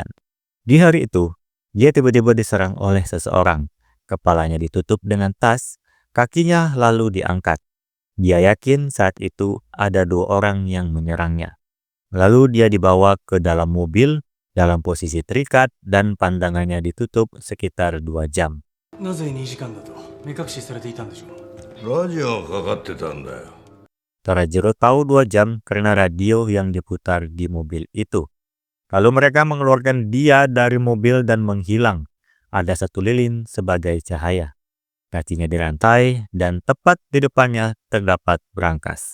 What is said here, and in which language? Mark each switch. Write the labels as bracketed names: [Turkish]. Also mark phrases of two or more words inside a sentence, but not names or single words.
[Indonesian] Di hari itu, dia tiba-tiba diserang oleh seseorang. Kepalanya ditutup dengan tas, kakinya lalu diangkat. Dia yakin saat itu ada 2 orang yang menyerangnya. Lalu dia dibawa ke dalam mobil dalam posisi terikat dan pandangannya ditutup sekitar 2 jam. [Japanese] なぜ2時間だと目隠しされていたんでしょう。ラジオがかかってたんだよ。 [Indonesian] Torajiro tahu 2 jam karena radio yang diputar di mobil itu. Lalu mereka mengeluarkan dia dari mobil dan menghilang. Ada 1 lilin sebagai cahaya. Kakinya dirantai dan tepat di depannya terdapat brankas.